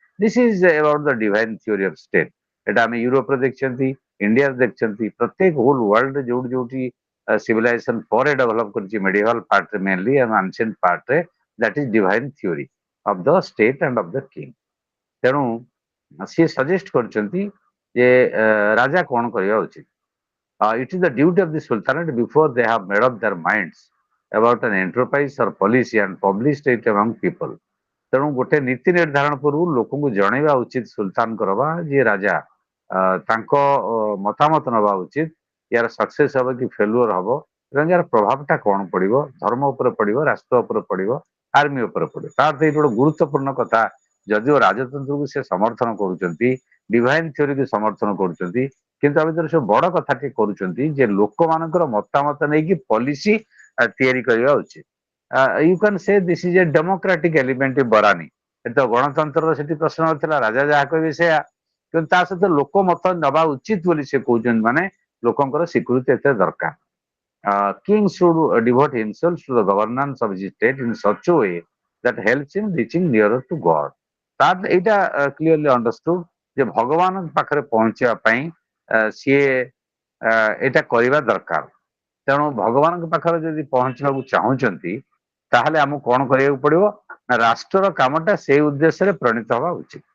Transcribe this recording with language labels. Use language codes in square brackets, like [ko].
[en] This is about the divine theory of state. [or] ଏଟା ଆମେ ୟୁରୋପରେ ଦେଖିଛନ୍ତି ଇଣ୍ଡିଆରେ ଦେଖିଛନ୍ତି ପ୍ରତ୍ୟେକ ହୋଲ ୱାର୍ଲଡରେ ଯୋଉଠି ଯୋଉଠି ସିଭିଲାଇଜେସନ ପରେ ଡେଭଲପ କରିଛି ମେଡିଭାଲ ପାର୍ଟରେ ମେନଲି ଏବଂ ancient ପାର୍ଟରେ [en] That is divine theory of the state and of the king. [or] ତେଣୁ ସିଏ ସଜେଷ୍ଟ କରିଛନ୍ତି ଯେ ରାଜା କଣ କରିବା ଉଚିତ। [en] It is the duty of the Sultanate before they have made up their minds about an enterprise or policy and published it among people. [or] ତେଣୁ ଗୋଟେ ନୀତି ନିର୍ଦ୍ଧାରଣ ପୂର୍ବରୁ ଲୋକଙ୍କୁ ଜଣେଇବା ଉଚିତ ସୁଲତାନଙ୍କର ବା ଯିଏ ରାଜା ତାଙ୍କ ମତାମତ ନେବା ଉଚିତ ୟାର ସକ୍ସେସ ହବ କି ଫେଲୁଅର ହବ ଏବଂ ୟାର ପ୍ରଭାବଟା କଣ ପଡିବ ଧର୍ମ ଉପରେ ପଡିବ ରାଷ୍ଟ୍ର ଉପରେ ପଡିବ ଆର୍ମି ଉପରେ ପଡିବ। ତା ଅର୍ଥ ଏଇଠି ଗୋଟେ ଗୁରୁତ୍ୱପୂର୍ଣ୍ଣ କଥା ଯଦିଓ ରାଜତନ୍ତ୍ରକୁ ସେ ସମର୍ଥନ କରୁଛନ୍ତି ଡିଭାଇନ ଥିଓରିକୁ ସମର୍ଥନ କରୁଛନ୍ତି କିନ୍ତୁ ଆ ଭିତରେ ସବୁ ବଡ କଥାଟି କରୁଛନ୍ତି ଯେ ଲୋକମାନଙ୍କର ମତାମତ ନେଇକି ପଲିସି ତିଆରି କରିବା ଉଚିତ। [en] you can say this is a democratic element [or] ବରାନୀ। ଏଠି ତ ଗଣତନ୍ତ୍ରର ସେଠି ପ୍ରଶ୍ନ ନଥିଲା ରାଜା ଯାହା କହିବେ ସେୟା କିନ୍ତୁ ତା ସହିତ ଲୋକ ମତ ନେବା ଉଚିତ ବୋଲି ସେ କହୁଛନ୍ତି ମାନେ ଲୋକଙ୍କର ସ୍ୱୀକୃତି ଏତେ ଦରକାର। [en] King should devote himself to the governance of his state in such a way that helps him reaching nearer to God. [or] ତାର ଏଇଟା କ୍ଲିୟରଲି ଅଣ୍ଡରଷ୍ଟୁଡ ଯେ ଭଗବାନଙ୍କ ପାଖରେ ପହଞ୍ଚିବା ପାଇଁ ସିଏ ଏଇଟା କରିବା ଦରକାର। ତେଣୁ ଭଗବାନଙ୍କ ପାଖରେ ଯଦି ପହଞ୍ଚିବାକୁ ଚାହୁଁଛନ୍ତି ତାହେଲେ ଆମକୁ କଣ କରିବାକୁ ପଡିବ ନା ରାଷ୍ଟ୍ରର କାମଟା ସେଇ ଉଦ୍ଦେଶ୍ୟରେ ପ୍ରଣୀତ ହବା ଉଚିତ।